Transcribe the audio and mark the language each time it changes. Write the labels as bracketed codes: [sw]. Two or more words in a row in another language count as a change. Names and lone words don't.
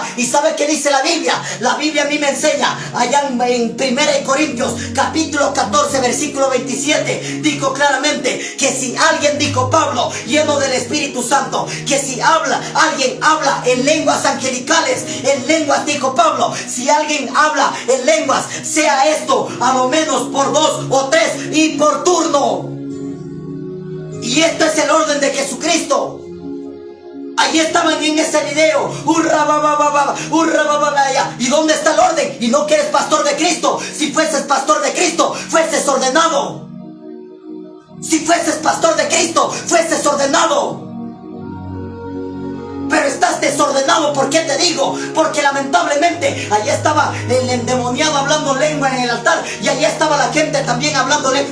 [es] ¿Y sabe qué dice la Biblia? La Biblia a mí me enseña allá en 1 Corintios capítulo 14 versículo 27, dijo claramente que si alguien, dijo Pablo, lleno del Espíritu Santo, que si alguien habla en lenguas angelicales, en lenguas, dijo Pablo, si alguien habla en lenguas, sea esto a lo menos por 2 o 3 y por turno. Y esto es el orden de Jesucristo. Allí estaban en ese video. Hurra, ba, ba, ba, ba, hurra, ba, ba, ba, ya. ¿Y dónde está el orden? Y no que eres pastor de Cristo. Si fueses pastor de Cristo, fueses ordenado. Si fueses pastor de Cristo, fueses ordenado. Pero estás desordenado. ¿Por qué te digo? Porque lamentablemente allá estaba el endemoniado hablando lengua en el altar, y allá estaba la gente también hablando lengua.